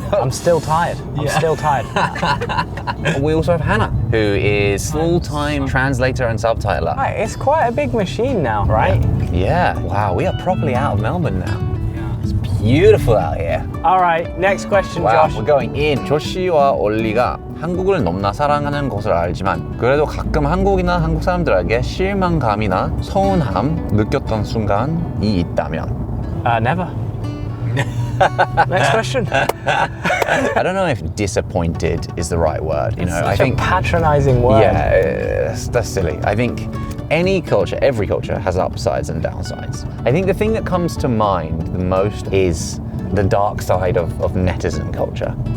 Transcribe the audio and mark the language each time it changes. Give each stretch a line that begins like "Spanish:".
English: I'm still tired. I'm still tired. We also have Hannah, who is full-time translator and subtitler. Right, it's quite a big machine now, right? Yeah. Wow, we are properly out of Melbourne now. It's beautiful out here. All right, next question, Wow, Josh. we're going in.
Korean: 조시와 올리가 한국을 너무나 사랑하는 것을 알지만 그래도 가끔 한국이나 한국 사람들에게 실망감이나 서운함 느꼈던 순간이 있다면?
English: Never. Next question. I don't know if disappointed is the right word. You know, I think a patronizing word. Yeah, that's silly. I think any culture, every culture has upsides and downsides. I think the thing that comes to mind the most is the dark side of netizen culture.